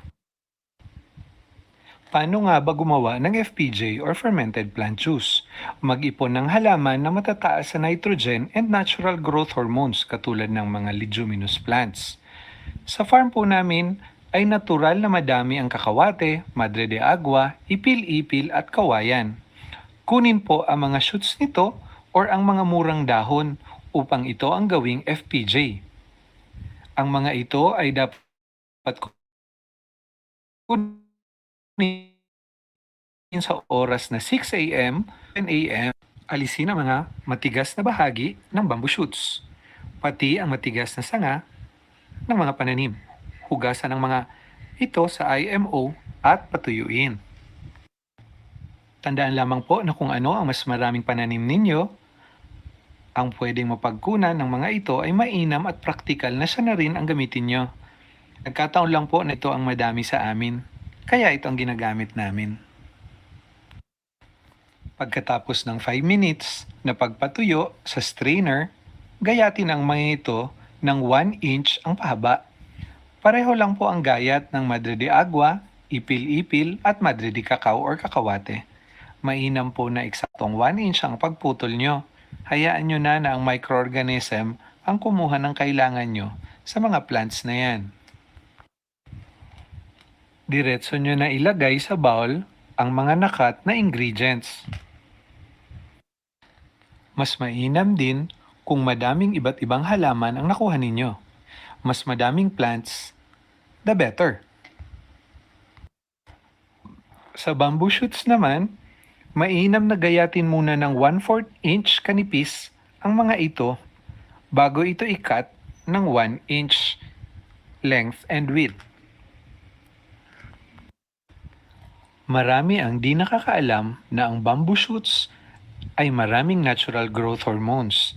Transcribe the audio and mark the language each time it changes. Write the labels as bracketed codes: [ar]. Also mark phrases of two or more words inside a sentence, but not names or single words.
[tl] Paano nga ba gumawa ng [en] FPJ or fermented plant juice? [tl] Mag-ipon ng halaman na matataas sa [en] nitrogen and natural growth hormones [tl] katulad ng mga [en] leguminous plants. [tl] Sa farm po namin ay natural na madami ang kakawate, madre de agua, ipil-ipil at kawayan. Kunin po ang mga shoots nito or ang mga murang dahon upang ito ang gawing FPJ. Ang mga ito ay dapat kunin sa oras na 6 a.m. 10 a.m. Alisin ang mga matigas na bahagi ng [en] bamboo shoots, [tl] pati ang matigas na sanga ng mga pananim. Hugasan ang mga ito sa IMO at patuyuin. Tandaan lamang po na kung ano ang mas maraming pananim ninyo, ang pwedeng mapagkunan ng mga ito ay mainam at praktikal na siya na rin ang gamitin nyo. Nagkataon lang po na ito ang madami sa amin, kaya ito ang ginagamit namin. Pagkatapos ng 5 minutes na pagpatuyo sa strainer, gayatin ang mga ito ng 1 inch ang pahaba. Pareho lang po ang gayat ng madre de agua, ipil-ipil at madre de cacao or kakawate. Mainam po na eksaktong 1 inch ang pagputol nyo. Hayaan nyo na ang microorganism ang kumuha ng kailangan nyo sa mga plants na yan. Diretso nyo na ilagay sa bowl ang mga nakat na ingredients. Mas mainam din kung madaming iba't ibang halaman ang nakuha ninyo. Mas madaming plants, [en] the better. [tl] Sa [en] bamboo shoots [tl] naman, mainam na gayatin muna ng 1/4 inch kanipis ang mga ito bago ito i-cut ng [en] 1 inch length and width. [tl] Marami ang di nakakaalam na ang [en] bamboo shoots [tl] ay maraming [en] natural growth hormones.